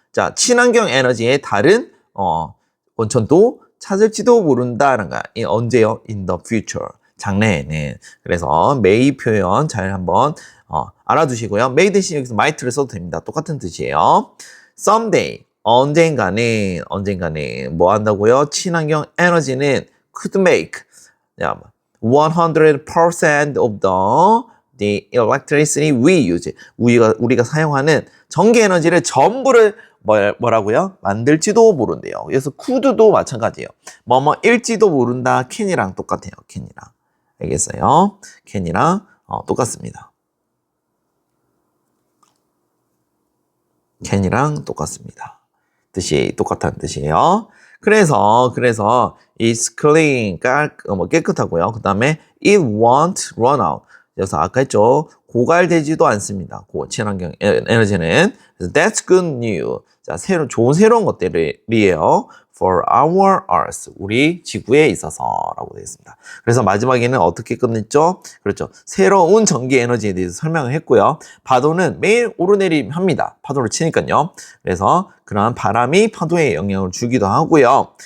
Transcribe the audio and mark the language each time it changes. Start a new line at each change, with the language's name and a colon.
Korean: 자, 친환경 에너지의 다른 원천도 찾을지도 모른다는 거야. 언제요?
English: in the future.
Korean: 장래에는. 그래서 may 표현 잘 한번 알아두시고요. may 대신 여기서 might를 써도 됩니다. 똑같은 뜻이에요. someday 언젠가는 뭐 한다고요? 친환경 에너지는
English: could make 100% of the electricity we use.
Korean: 우리가 사용하는 전기 에너지를 전부를 뭐라고요? 만들지도 모른대요. 그래서 could도 마찬가지예요. 일지도 모른다. can이랑 똑같아요. can이랑. 알겠어요? can이랑 똑같습니다. can이랑 똑같습니다. 뜻이 똑같다는 뜻이에요. 그래서
English: it's clean
Korean: 깨끗하고요. 그 다음에
English: it won't run out.
Korean: 그래서 아까 했죠. 고갈되지도 않습니다. 친환경 에너지는. 그래서
English: that's good news.
Korean: 자, 좋은 새로운 것들이에요.
English: For our Earth.
Korean: 우리 지구에 있어서라고 되어 있습니다. 그래서 마지막에는 어떻게 끝냈죠? 그렇죠. 새로운 전기 에너지에 대해서 설명을 했고요. 파도는 매일 오르내림 합니다. 파도를 치니까요. 그래서 그러한 바람이 파도에 영향을 주기도 하고요.